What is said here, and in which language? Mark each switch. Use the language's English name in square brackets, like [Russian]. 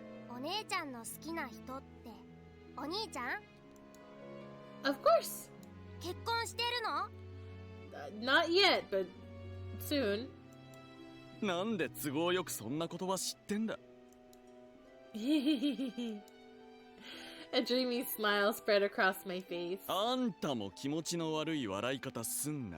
[Japanese] お姉ちゃんの好きな人ってお兄ちゃん？ [English] Of course. [Japanese] 結婚してるの？ [English] Not yet, but soon. [Japanese] なんで都合よくそんな言葉知ってんだ？ [English] A dreamy smile spread across my face. [Japanese] あんたも気持ちの悪い笑い方すんな。